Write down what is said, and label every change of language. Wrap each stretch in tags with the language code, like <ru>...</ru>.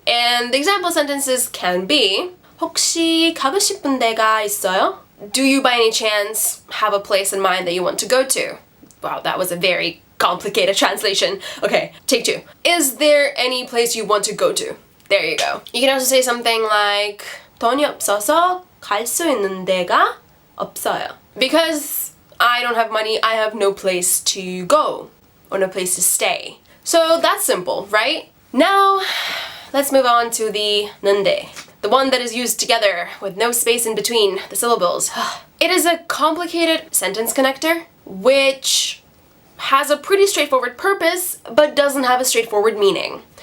<en>And the example sentences can be</en> <ko>혹시 가고 싶은 데가 있어요?</ko> <en>Do you by any chance have a place in mind that you want to go to? Wow, that was a very complicated translation. Okay, take 2. Is there any place you want to go to? There you go. You can also say something like</en> <ko>돈이 없어서 갈 수 있는 데가 없어요.</ko> <en>Because I don't have money, I have no place to go or no place to stay. So that's simple, right? Now, let's move on to the nende, the one that is used together with no space in between the syllables. It is a complicated sentence connector which has a pretty straightforward purpose but doesn't have a straightforward meaning.</en>